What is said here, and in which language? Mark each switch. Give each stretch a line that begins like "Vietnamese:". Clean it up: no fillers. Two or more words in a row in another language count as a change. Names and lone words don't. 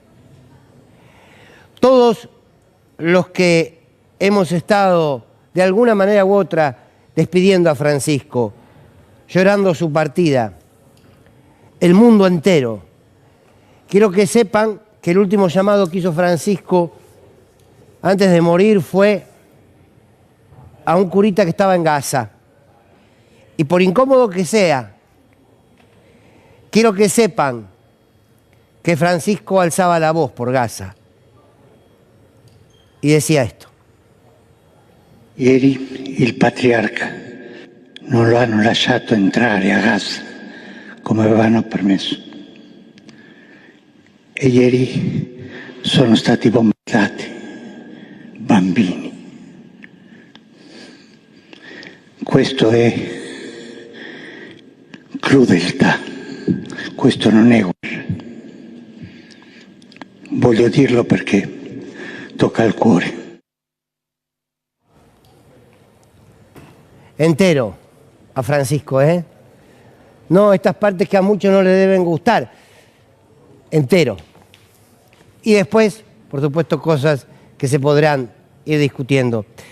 Spanish: Todos los que hemos estado de alguna manera u otra despidiendo a Francisco, llorando su partida, el mundo entero, quiero que sepan que el último llamado que hizo Francisco antes de morir fue a un curita que estaba en Gaza. Y por incómodo que sea, Quiero que sepan que Francisco alzaba la voz por Gaza y decía esto.
Italian: Ieri il patriarca non lo hanno lasciato entrare a Gaza come avevano permesso. E ieri sono stati bombardati bambini. Questo è crudeltà, questo non è guerra. Voglio dirlo perché tocca al cuore.
Spanish: Entero a Francisco, ¿eh? No estas partes que a muchos no le deben gustar. Entero. Y después, por supuesto, cosas que se podrán ir discutiendo.